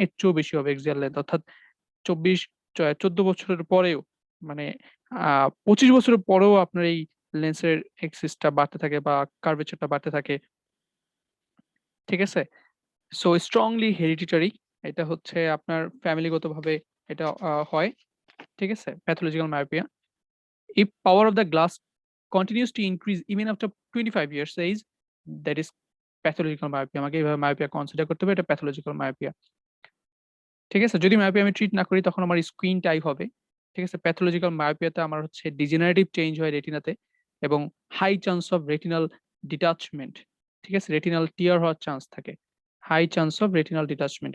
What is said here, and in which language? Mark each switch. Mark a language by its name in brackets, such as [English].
[Bangla] এর চেয়েও বেশি হবে এক্সিয়াল লেংথ অর্থাৎ ২৪ ১৪ বছরের পরেও মানে আ ২৫ বছরের পরেও আপনার এই লেন্সের এক্সিসটা বাড়তে থাকে বা কার্ভেচারটা বাড়তে থাকে। ঠিক আছে? [English] so strongly hereditary [Bangla] এটা হচ্ছে আপনার ফ্যামিলিগতভাবে এটা হয়। ঠিক আছে? Pathological myopia. [English] If power of the glass continues to increase even after 25 years age, that is pathological myopia. [Bangla] আমাকে এভাবে মায়োপিয়া কনসিডার করতে হবে। এটা প্যাথোলজিক্যাল মায়োপিয়া। ঠিক আছে? যদি মায়োপিয়া আমি ট্রিট না করি তখন আমার স্কুইন্ট আই হবে। ঠিক আছে? প্যাথোলজিক্যাল মায়োপিয়াতে আমার হচ্ছে ডিজেনারেটিভ চেঞ্জ হয় রেটিনাতে এবং [English] High chance of retinal detachment. [Bangla] ঠিক আছে? রেটিনাল টিয়ার হওয়ার চান্স থাকে। [English] High chance of retinal detachment.